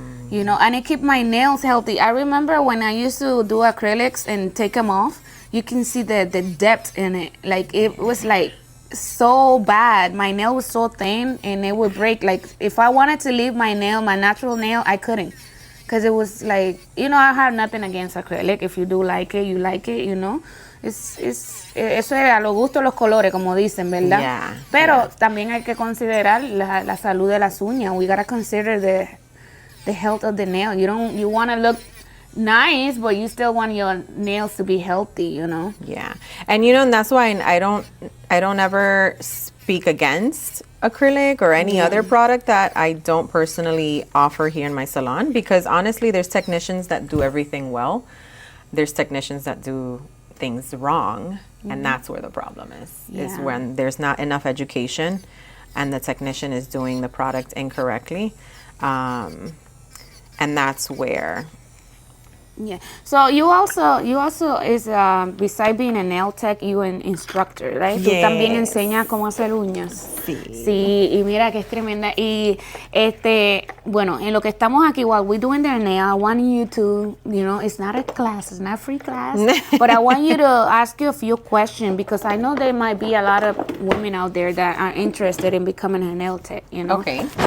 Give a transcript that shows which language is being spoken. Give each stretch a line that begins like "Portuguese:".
English: You know, and it keep my nails healthy. I remember when I used to do acrylics and take them off, you can see the depth in it. Like, it was like so bad. My nail was so thin and it would break. Like, if I wanted to leave my nail, my natural nail, I couldn't, because it was like, you know, I have nothing against acrylic. If you do like it, you like it, you know.
Spanish: Eso es a lo gusto los colores, como dicen, ¿verdad?
English: Yeah,
Spanish: pero también hay que considerar la salud de las uñas.
English: We gotta consider the health of the nail. You want to look nice, but you still want your nails to be healthy, you know? Yeah. And you know, and that's why I don't ever speak against acrylic or any other product that I don't personally offer here in my salon, because honestly, there's technicians that do everything well. There's technicians that do things wrong, and that's where the problem is when there's not enough education and the technician is doing the product incorrectly. And that's where. Yeah. So you also is beside being a nail tech, you an instructor, right?
Spanish: Tú también enseñas cómo hacer uñas. Sí. Sí, y mira que es tremenda. Y bueno, en lo que estamos aquí
English: while we're doing their nail, I want you to, you know, it's not a class, it's not a free class, but I want you to ask you a few questions, because I know there might be a lot of women out there that are interested in becoming a nail tech, you know. Okay.